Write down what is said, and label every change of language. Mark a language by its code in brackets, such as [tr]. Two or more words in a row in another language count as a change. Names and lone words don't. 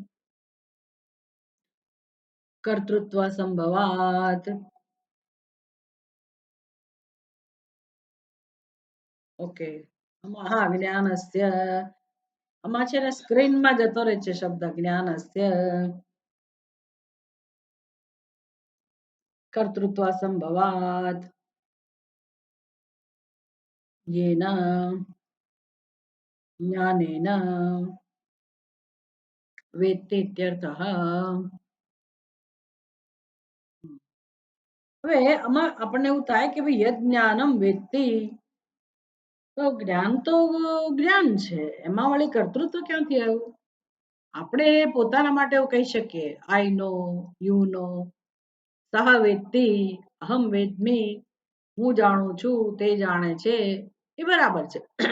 [sa] કર્તૃત્વ સંભવાત [gu] ઓકે હા જ્ઞાનસ્ય આમાં છે ને સ્ક્રીનમાં જતો રહે છે શબ્દ જ્ઞાનસ્ય [sa] કર્તૃત્વ સંભવાત येन ज्ञानेन वेत्ति इत्यर्थः [gu] હવે આમાં આપણને એવું થાય કે ભાઈ [sa] યજ્ઞાનમ વેત્તિ [gu] તો જ્ઞાન તો જ્ઞાન છે એમાં વળી કર્તૃત્વ ક્યાંથી આવ્યું આપણે પોતાના માટે એવું કહી શકીએ [en] I know you know [sa] સહ વેત્તિ અહમ વેદમી [gu] હું જાણું છું તે જાણે છે એ બરાબર છે